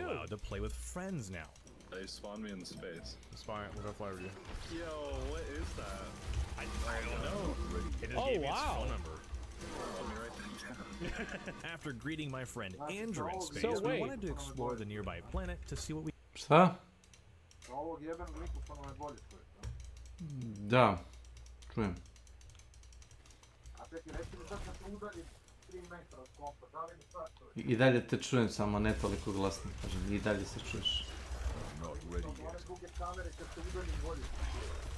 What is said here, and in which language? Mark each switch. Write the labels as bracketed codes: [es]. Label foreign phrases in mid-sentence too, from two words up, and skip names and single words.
[en] also allowed to play with friends now. They spawned me in space. Spawn, we'll go fly with you. Yo, what is that? I don't know. It just gave me its phone number. After greeting my friend Andrew in space, we wanted to explore the nearby planet to see what we... [sr] Šta? Ovog jebenog mikrofona je bolje čuješ, Da, čujem. a čekaj, reći mi sad kad se udalji 3 metra od kompa, da li mi sad čuješ? I dalje te čujem, samo ne toliko glasno, kažem, i dalje se čuješ. One druge kamere kad se udaljim bolje se čuješ.